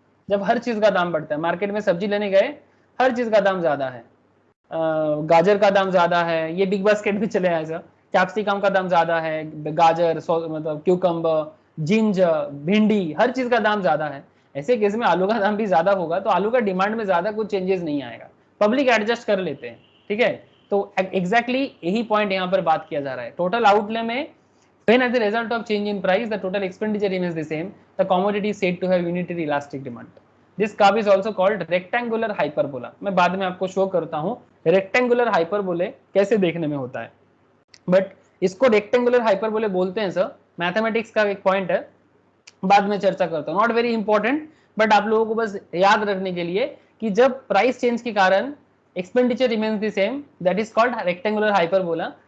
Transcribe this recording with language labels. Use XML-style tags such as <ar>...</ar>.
<hi>जब हर चीज का दाम बढ़ता है, मार्केट में सब्जी लेने गए, हर चीज का दाम ज्यादा है, गाजर का दाम ज्यादा है, ये बिग बास्केट में चले आए सर, कैप्सिकम का दाम ज्यादा है, गाजर मतलब क्यूकम्बर, जिंजर, भिंडी, हर चीज का दाम ज्यादा है। ऐसे केस में आलू का दाम भी ज्यादा होगा, तो आलू का डिमांड में ज्यादा कुछ चेंजेस नहीं आएगा, पब्लिक एडजस्ट कर लेते हैं, ठीक है। तो एग्जैक्टली यही पॉइंट यहाँ पर बात किया जा रहा है। टोटल आउटले में</hi> <en>when as a result of change in price the total expenditure remains the same, the commodity is said to have unitary elastic demand. This curve is also called rectangular hyperbola.</en> <hi>मैं बाद में आपको show करता हूँ rectangular hyperbole कैसे देखने में होता है, बट इसको रेक्टेंगुलर हाइपरबोले बोलते हैं सर, मैथमेटिक्स का एक पॉइंट है, बाद में चर्चा करता हूँ,</hi> <en>not very important,</en> <hi>बट आप लोगों को बस याद रखने के लिए कि जब प्राइस चेंज के कारण expenditure remains the same,</hi> <en>That is called rectangular hyperbola.</en>